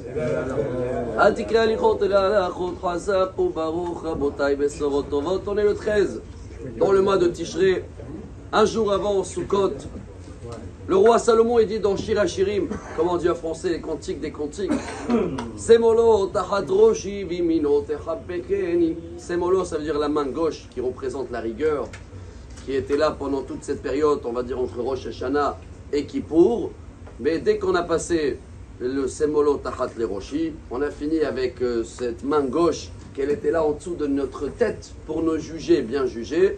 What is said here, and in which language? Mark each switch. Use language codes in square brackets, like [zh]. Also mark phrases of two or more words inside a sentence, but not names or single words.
[fr] On est le 13, dans le mois de Tishré, un jour avant Sukkot. Le roi Salomon est dit dans Shir HaShirim, comment on dit en français, les cantiques des cantiques. [he] שמאלו תחת ראשי וימינו תחבקני. [fr] Semolo, ça veut dire la main gauche qui représente la rigueur, qui était là pendant toute cette période, on va dire entre Rosh Hashanah et Kippour. Mais dès qu'on a passé le [he] שמאלו תחת [fr] le roshi, on a fini avec cette main gauche, qu'elle était là en dessous de notre tête pour nous juger, bien juger.